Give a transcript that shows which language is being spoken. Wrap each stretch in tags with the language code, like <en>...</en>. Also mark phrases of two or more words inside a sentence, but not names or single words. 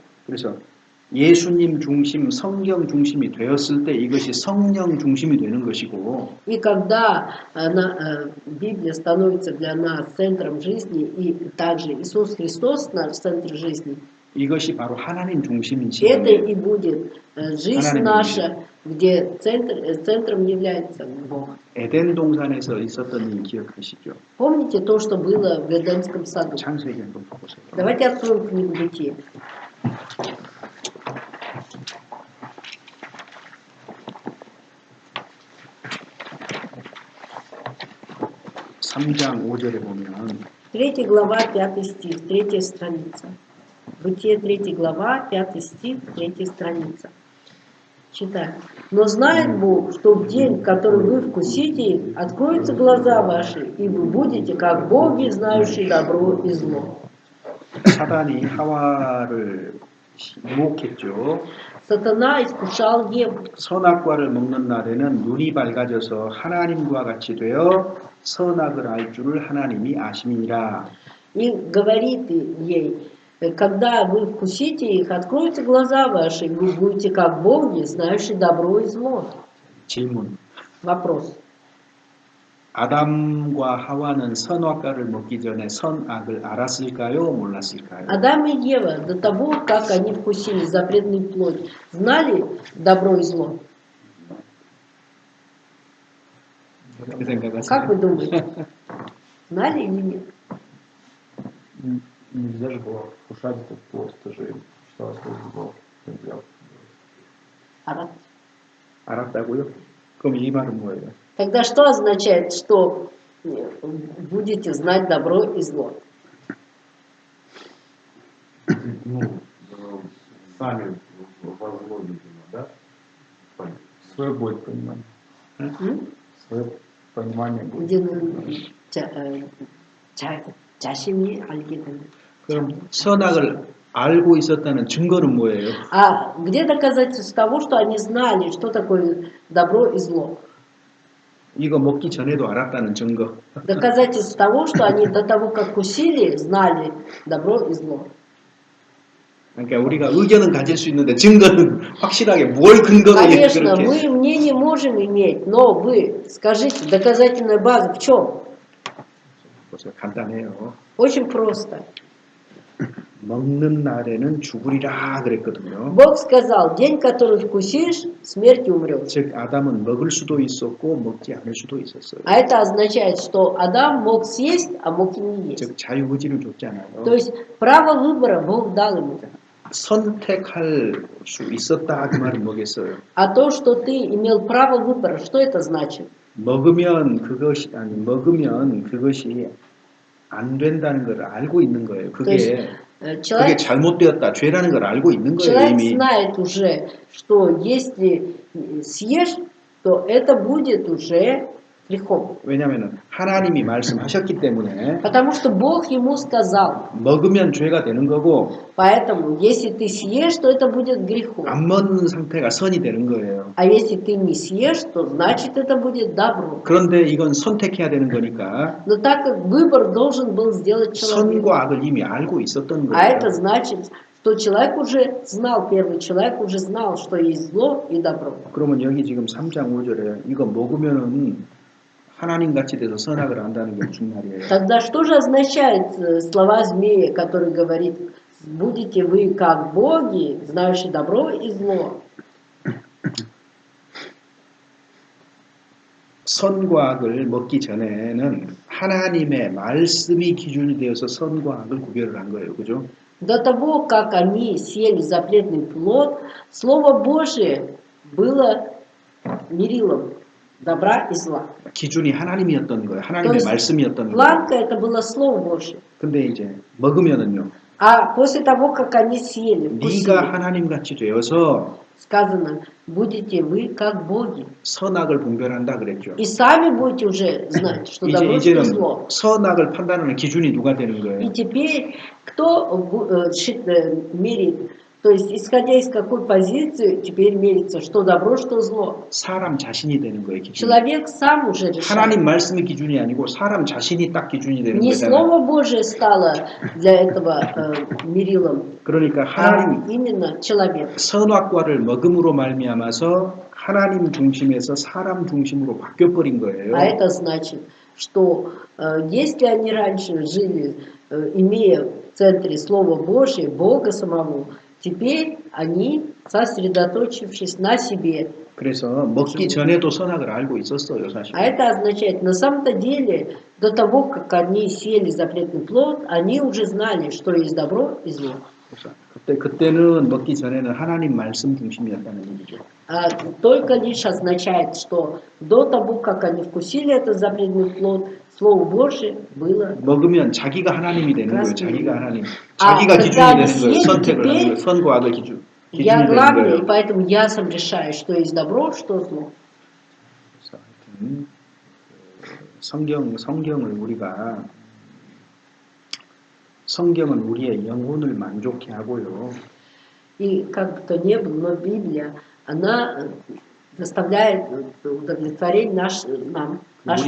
<ko>그래서 예수님 중심, 성경 중심이 되었을 때 이것이 성령 중심이 되는 것이고</ko> <ru>И когда Библия становится для нас центром жизни, и также Иисус Христос наш центр жизни,</ru> <ko>이것이 바로 하나님 중심인</ko> <ru>это</ru> <ko>시간이에요.</ko> <ru>и будет жизнь</ru> <ko>하나님</ko> <ru>наша, где центром является Бог.</ru> <ko>에덴 동산에서 있었던 일 기억하시죠?</ko> <ru>Помните то, что было в Эдемском саду?</ru> <ko>창세기 한번 보세요.</ko> <ru>Давайте откроем книгу Бытия.</ru> <ko>삼장 5절에 보면</ko> <ru>3 глава, 5 стих, 3 страница. Бытие 3 глава, 5 стих, 3 страница. Читаем. «Но знает Бог, что в день, в который вы вкусите их, откроются глаза ваши, и вы будете, как боги, знающие добро и зло».</ru> <ko>사단이 하와를 유혹했죠.</ko> <ru>Сатана искушал Еву.</ru> <ko>선악과를 먹는 날에는 눈이 밝아져서 하나님과 같이 되어 선악을 알 줄을 하나님이 아심이니라.</ko> <ru>И говорит ей, когда вы вкусите их, откроются глаза ваши, и вы будете, как боги, знающие добро и зло.</ru> <ko>질문.</ko> <ru>Вопрос.</ru> <ko>아담과 하와는 선악과를 먹기 전에 선악을 알았을까요? 몰랐을까요?</ko> <ru>Адам и Ева, до того, как они вкусили запретную плоть, знали добро и зло? 어떻게 생각하세요? Как вы думаете? Знали или нет? Нельзя же было вкушать этот плод, это же считалось что нельзя. Арат.</ru> <ko>알았다고요? 그럼 이 말은 뭐예요?</ko> <ru>Тогда что означает, что будете знать добро и зло? Ну, сами во зло, видимо, да? Свое будет понимание. М? Свое понимание будет.</ru> <ko>우리는 자신이 알게 되는. 그럼 선악을 알고 있었다는 증거는 뭐예요?</ko> <ru>А где доказательство того, что они знали, что такое добро и зло?</ru> <ko>이거 먹기 전에도 알았다는 증거.</ko> <ru>Доказательство того, что они до того, как вкусили, знали добро и зло.</ru> <ko>그러니까 우리가 의견은 가질 수 있는데 증거는 확실하게 뭘 근거로</ko> <ru>Конечно,</ru> <ko>그렇게</ko> <ru>мы мнение можем иметь, но вы скажите, доказательная база в чем?</ru> <ko>보세요. 간단해요.</ko> <ru>Очень просто.</ru> <ko>먹는 날에는 죽으리라 그랬거든요.</ko> <ru>Бог сказал, день, который вкусишь, смертью умрешь.</ru> <ko>즉 아담은 먹을 수도 있었고 먹지 않을 수도 있었어요.</ko> <ru>А это означает, что Адам мог съесть, а мог и не есть.</ru> <ko>즉 자유의지를 줬잖아요.</ko> <ru>То есть право выбора Бог дал ему.</ru> <ko>선택할 수 있었다 그 말은 뭐겠어요?</ko> <ru>А то, что ты имел право выбора, что это значит?</ru> <ko>먹으면 그것이 안 된다는 걸 알고 있는 거예요. 그게</ko> <ru>Человек,</ru> <ko>잘못되었다, 죄라는 걸 알고 있는 거예요</ko> <ru>человек</ru> <ko>이미.</ko> <ru>знает уже, что если съешь, то это будет уже грехом.</ru> <ko>왜냐하면 하나님이 말씀하셨기 때문에</ko> <ru>Потому что Бог ему сказал.</ru> <ko>먹으면 죄가 되는 거고</ko> <ru>Поэтому, если ты съешь, то это будет грехом.</ru> <ko>안 먹는 상태가 선이 되는 거예요.</ko> <ru>А если ты не съешь, то значит это будет добро.</ru> <ko>그런데 이건 선택해야 되는 거니까</ko> <ru>Но так как выбор должен был сделать человек,</ru> <ko>선과 악을 이미 알고 있었던</ko> <ru>а это</ru> <ko>거예요.</ko> <ru>значит, что человек уже знал, первый человек уже знал, что есть зло и добро.</ru> <ko>그러면 여기 지금 3장 5절에 이거 먹으면은 하나님 같이 돼서 선악을 안다는 게 무슨 말이에요?</ko> <ru>Тогда что же означает слова змея, который говорит, будете вы как боги, знающие добро и зло?</ru> <ko>선과 악을 먹기 전에는 하나님의 말씀이 기준이 되어서 선과 악을 구별을 한 거예요. 그죠?</ko> <ru>До того, как они съели запретный плод, Слово Божие было мерилом добра и зла.</ru> <ko>기준이 하나님이었던 거예요.</ko> <ru>То</ru> <ko>하나님의</ko> <ru>есть</ru> <ko>말씀이었던 거예요.</ko> <ru>планка это было Слово Божие.</ru> <ko>근데 이제 먹으면은요.</ko> <ru>А после того, как они съели, вкусили,</ru> <ko>네가 하나님 같이 되어서</ko> <ru>сказано, будете вы как боги.</ru> <ko>선악을 분별한다 그랬죠.</ko> <ru>И сами будете уже знать, что добро, что</ru> <ko>이제는</ko> <ru>зло.</ru> <ko>선악을 판단하는 기준이 누가 되는</ko> <ru>И</ru> <ko>거예요?</ko> <ru>теперь кто мерит, то есть исходя из какой позиции теперь мерится, что добро, что зло.</ru> <ko>사람 자신이 되는 거예요, 기준이.</ko> <ru>Человек сам уже решает.</ru> <ko>하나님 말씀이 기준이 아니고 사람 자신이 딱 기준이 되는</ko> <ru>Не</ru> <ko>거잖아요.</ko> <ru>Слово Божие стало для этого мерилом,</ru> <ko>그러니까</ko> <ru>а</ru> <ko>하나님</ko> <ru>именно человек.</ru> <ko>선악과를 먹음으로 말미암아서 하나님 중심에서 사람 중심으로 바뀌어 버린 거예요.</ko> <ru>А это значит, что если они раньше жили, имея в центре Слово Божие, Бога самого, теперь они, сосредоточившись на себе.</ru> <ko>그래서 먹기 전에도 선악을 알고 있었어요, 사실.</ko> <ru>А это означает, на самом-то деле, до того, как они съели запретный плод, они уже знали, что есть добро и зло.</ru> <ko>그때는 먹기 전에는 하나님 말씀 중심이었다는 얘기죠.</ko> <ru>А только лишь означает, что до того, как они вкусили этот запретный плод, Слово Божие было.</ru> <ko>먹으면 자기가 하나님이 되는 거예요.</ko> <ru>Красный.</ru> <ko>자기가 하나님. 아, 자기가 기준이</ko> <ru>когда</ru> <ko>되는</ko> <ru>они</ru> <ko>거예요.</ko> <ru>съели,</ru> <ko>선택을 하는</ko> <ru>теперь</ru> <ko>거예요. 선과 악을 기준이</ko> <ru>Я</ru> <ko>되는</ko> <ru>главный, и</ru> <ko>거예요.</ko> <ru>поэтому я сам решаю, что есть добро, что зло.</ru> <ko>그래서 하여튼 성경을 우리가 성경은 우리의 영혼을 만족해 하고요.</ko> <ru>И как бы то ни было, но Библия, она доставляет удовлетворение нам, нашим</ru>